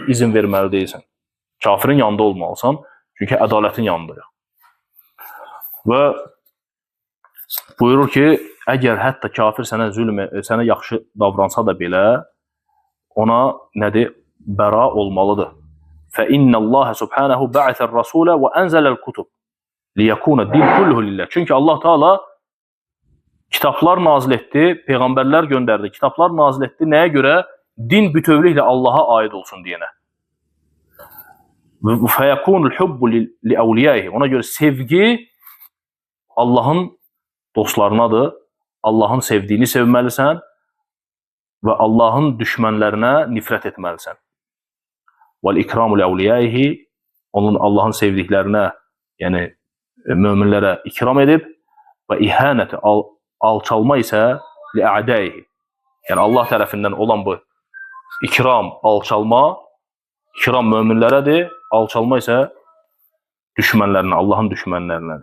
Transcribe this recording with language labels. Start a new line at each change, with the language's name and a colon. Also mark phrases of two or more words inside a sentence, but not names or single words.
Azerbaijani: İzin verməli deyilsən. Kafirin yanında olmalısan, çünki ədalətin yanındayıq. Və buyurur ki, əgər hətta kafir sənə yaxşı davransa da belə, ona nədir? Bəra olmalıdır.
Arabic: فَإِنَّ اللّٰهَ سُبْحَانَهُ بَعِثَ الرَّسُولَ وَأَنْزَلَ الْكُتُبِ لِيَكُونَ الدِّينُ كُلُّهُ لِلّٰهِ.
Azerbaijani: Çünki Allah Teala kitablar nazil etdi, peyğəmbərlər göndərdi, kitablar nazil etdi. Nəyə görə? Din bütövlüklə Allaha aid olsun deyənə.
Arabic: فَيَكُونُ الْحُبُّ لِأَوْلِيَائِهِ.
Azerbaijani: Ona görə sevgi Allahın dostlarınadır. Allahın sevdiyini sevməlisən və Allahın düşmənlərinə nifrət etməlisən.
Arabic: وَالْإِكْرَامُ لِأَوْلِيَائِهِ.
Azerbaijani: Onun Allahın sevdiklərinə, yəni möminlərə ikram edib və ihanəti alçalma isə li'a'daihi. Yəni Allah tərəfindən olan bu ikram, alçalma, ikram möminlərədir, alçalma isə düşmənlərinə, Allahın düşmənlərinədir.